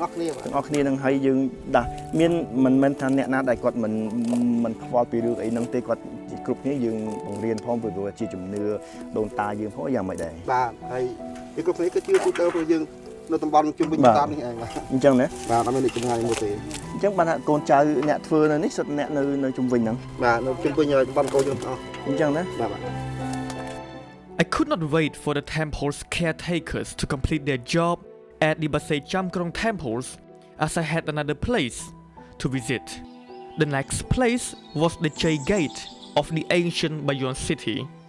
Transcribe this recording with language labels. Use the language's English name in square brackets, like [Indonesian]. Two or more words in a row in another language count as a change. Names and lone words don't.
[Khmer] ស់គ្នានឹងហើយយើងដាស់មានមិនមែនថាអ្នកណាដែលគាត់មិនខ្វល់ពីរឿងអីហ្នឹងទេគាត់គ្រប់គ្នាយើងបង្រៀនផងព្រោះជាជំនឿដូនតាយើងផងយ៉ាងម៉េចដែរបាទហើយគ្រប់គ្នាគឺជឿទូទៅព្រោះយើងនៅតំបន់ជុំវិញតាមនេះឯងបាទអញ្ចឹងណាបាទអត់មានអ្នកចម្ងាយមួយទេអញ្ចឹងបានថាកូនចៅអ្នកធ្វើនៅនេះសុទ្ធអ្នកនៅជុំវិញហ្នឹងបាទនៅជុំវិញតំបន់កូនយើងអស់អញ្ចឹងណាបាទ [English] I could not wait for the temple's caretakers to complete their job at the Basay Chamkrong temples as I had another place to visit. The next place was the Chai Gate of the ancient Bayon city.